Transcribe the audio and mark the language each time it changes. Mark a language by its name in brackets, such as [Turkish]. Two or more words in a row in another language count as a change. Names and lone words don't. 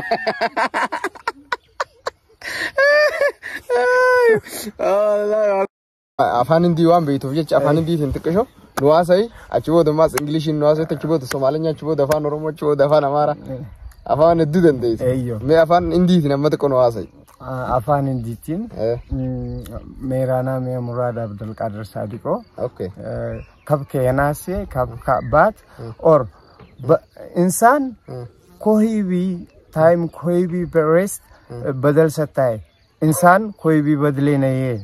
[Oromo] Afaan Hindi waan beektuuf jecha Afaan Hindiitiin xiqqisho nuwaasai achi booda maas Ingiliishiin nuwaasai achi booda Somaaliyaa achi booda Afaan Oromoo achi booda Afaan Amaaraa Afaan hedduu dandeessi. Mee Afaan Hindiitiin amma xiqqoo nuwaasai. Afaan Hindiitiin [Hindi] मेरा नाम है मुराद अब्दुल कादर सादिको ओके कब कहना से कब का बात और इंसान कोई भी टाइम कोई भी रेस्ट बदल सकता है इंसान कोई भी बदले नहीं है